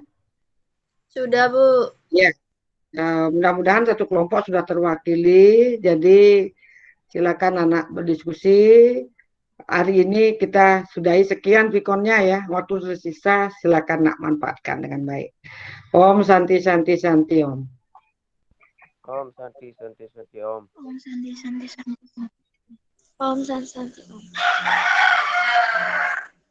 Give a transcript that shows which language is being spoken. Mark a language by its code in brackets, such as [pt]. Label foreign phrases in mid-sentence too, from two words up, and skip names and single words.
[id] Sudah, Bu. Ya. Mudah-mudahan satu kelompok sudah terwakili. Jadi silakan anak berdiskusi. Hari ini kita sudahi sekian Vikonnya ya. Waktu tersisa silakan nak manfaatkan dengan baik. [sa] Om Santi Santi Santi Om. Om Santi Santi Santi Om. Om Santi Santi Santi. Om Santi Santi.